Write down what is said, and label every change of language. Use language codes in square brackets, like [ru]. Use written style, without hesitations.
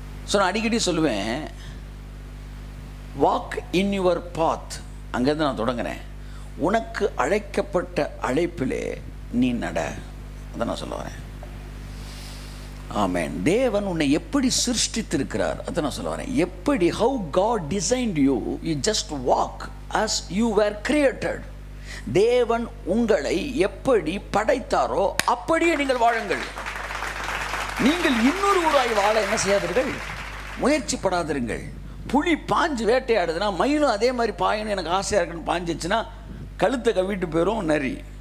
[ta] So நான் அடிக்கடி சொல்லுவேன், [en] Walk in your path. [ta] அங்கேருந்து நான் தொடங்குறேன். உனக்கு அழைக்கப்பட்ட அழைப்பிலே நீ நட. அதை நான் சொல்ல வரேன். ஆமென். தேவன் உன்னை எப்படி சிருஷ்டித்திருக்கிறார் அதை நான் சொல்ல வரேன். எப்படி, [en] how God designed you, you just walk as you were created. [ta] தேவன் உங்களை எப்படி படைத்தாரோ அப்படியே நீங்கள் வாழுங்கள். நீங்கள் இன்னொரு ஊராய் வாழ என்ன செய்யாதீர்கள், முயற்சிப்படாதிருங்கள். புலி பாஞ்சு வேட்டையாடுதுன்னா மயிலும் அதே மாதிரி பாயணும் எனக்கு ஆசையாக இருக்குன்னு பாஞ்சிச்சுன்னா கழுத்தை கவிட்டு போயிடும் நரி.